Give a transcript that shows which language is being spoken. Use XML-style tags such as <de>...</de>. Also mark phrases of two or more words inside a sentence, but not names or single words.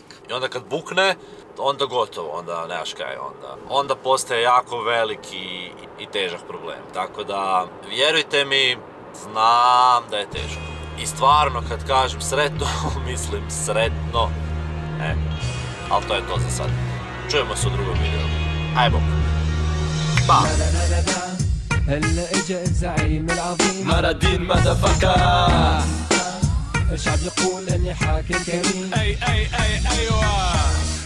<hr>I onda kad bukne, onda gotovo, onda nemaš kaj, onda postaje jako veliki i težak problem. Tako da, vjerujte mi, znam da je teško. I stvarno, kad kažem sretno, mislim sretno. Ali to je to za sad. Čujemo se u drugom videu. Aj bok. Pa.</hr> <ar>هلا اجا الزعيم العظيم مرادين مدفكة الشعب يقول اني حاكم كريم اي ايوه</ar>